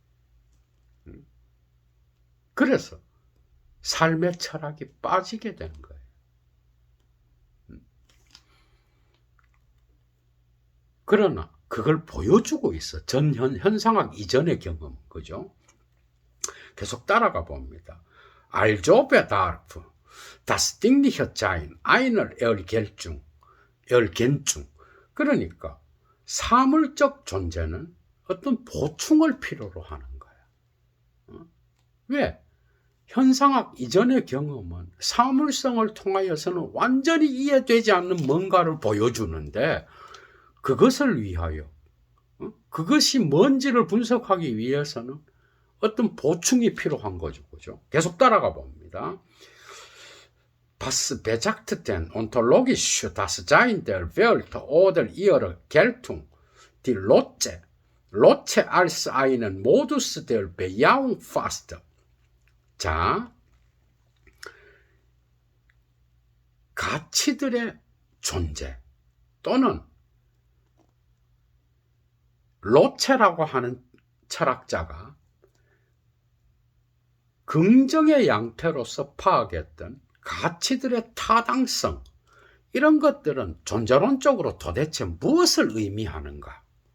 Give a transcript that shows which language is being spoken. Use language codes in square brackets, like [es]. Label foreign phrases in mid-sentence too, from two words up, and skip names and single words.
[ko] 그래서 삶의 철학이 빠지게 되는 거예요. 그러나 그걸 보여주고 있어. 현상학 이전의 경험. 그죠? 계속 따라가 봅니다. [de] Also bedarf das dingliche Sein einer Ergänzung. [ko] 그러니까 사물적 존재는 어떤 보충을 필요로 하는 거야. 왜? 현상학 이전의 경험은 사물성을 통하여서는 완전히 이해되지 않는 뭔가를 보여주는데, 그것을 위하여, 그것이 뭔지를 분석하기 위해서는 어떤 보충이 필요한 거죠. 그죠? 계속 따라가 봅니다. [de] Was besagt denn ontologisch das Sein der Welt oder ihre Geltung, die Lotze als einen Modus der Bejahung fasst? [ko] 자, 가치들의 존재 또는 로체라고 하는 철학자가 긍정의 양태로서 파악했던 가치들의 타당성, 이런 것들은 존재론적으로 도대체 무엇을 의미하는가?